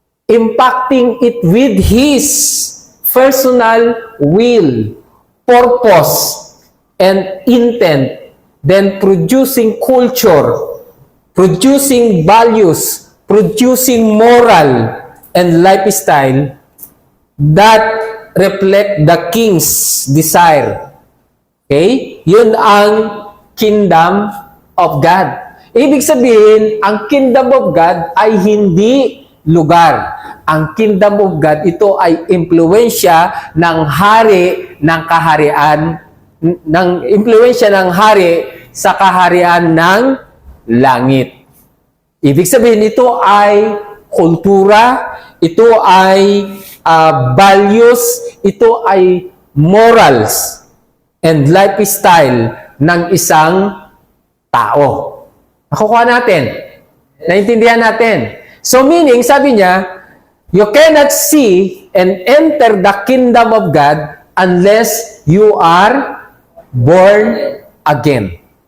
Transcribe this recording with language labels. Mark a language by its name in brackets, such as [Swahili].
[English] impacting it with his personal will, purpose, and intent, then producing culture, producing values, producing moral and lifestyle that reflect the king's desire. [Filipino] Okay? Yun ang kingdom of God. Ibig sabihin, ang kingdom of God ay hindi lugar. Ang kingdom of God, ito ay impluwensya ng hari ng kaharian, ng impluwensya ng hari sa kaharian ng langit. Ibig sabihin, ito ay kultura, ito ay values, ito ay morals, and lifestyle ng isang tao. Nakukuha natin. Naintindihan natin. [English] So meaning, [Filipino] sabi niya, [English] you cannot see and enter the kingdom of God unless you are born again.